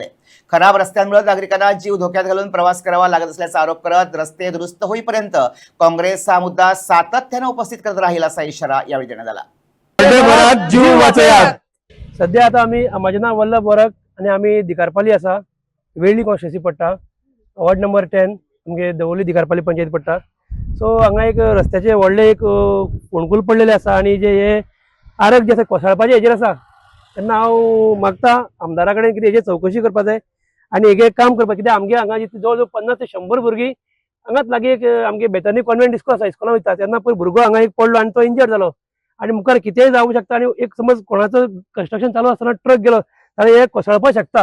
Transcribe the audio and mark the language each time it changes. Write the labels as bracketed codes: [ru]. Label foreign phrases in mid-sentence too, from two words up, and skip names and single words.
[mr] खराब रस्त्यांमुळे नागरिकांना जीव धोक्यात घालून प्रवास करावा लागत असल्याचा आरोप करत रस्ते दुरुस्त होईपर्यंत काँग्रेस हा मुद्दा सातत्याने उपस्थित करत राहील असा इशारा यावेळी देण्यात आला। [kok] सध्या आता आम्ही माझे नाव वल्लभ वरक आणि आम्ही दिकारपाली असा वेळी कॉन्स्टिट्युन्सी पडटा, [en] ward number [kok] 10 आमगे दवोली दिकारपाली पंचायत पडटा। सो हांगा एक रस्त्याचे व्हडले एक फोंडकूल पडलेले आसा आणि जे हे आरक जे आसा कोसळपाचे हेजेर आसा तेन्ना हांव मागता आमदारा कडेन कितें हेजेर चवकशी करपा जाय आणि हेगे काम करपा, कित्याक आमगे हांगा जवळ जवळ 50 ते 100 भुरगीं हांगाच लागीं एक आमगे बेतनी कॉन्व्हेंट स्कूल आसा, स्कुलान वयता तेन्ना पयर भुरगो हांगा एक पडलो आणि तो इंजर्ड जालो आणि मुखार कितेंय जावंक शकता आणि एक समज कोणाचो कंस्ट्रक्शन चालू आसतना ट्रक गेलो जाल्यार हे कोसळपाक शकता।